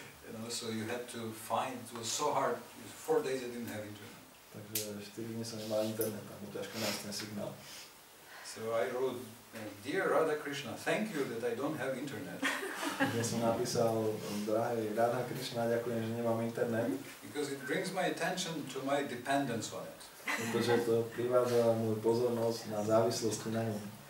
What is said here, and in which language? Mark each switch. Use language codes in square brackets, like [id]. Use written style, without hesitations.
[en] You know, so you had to find, it was so hard, 4 days I didn't have internet. [sk] Takže 4 dní som nemal internet, tam bol ťažko nájsť ten signál. [en] So I wrote, Dear Radha Krishna, thank you that I don't have internet. [sk] Ja som napísal, drahý Radha Krishna, ďakujem, že nemám internet. [en] Because it brings my attention to my dependence on it. [sk] Pretože to privádza môj pozornosť na závislosti na ňom.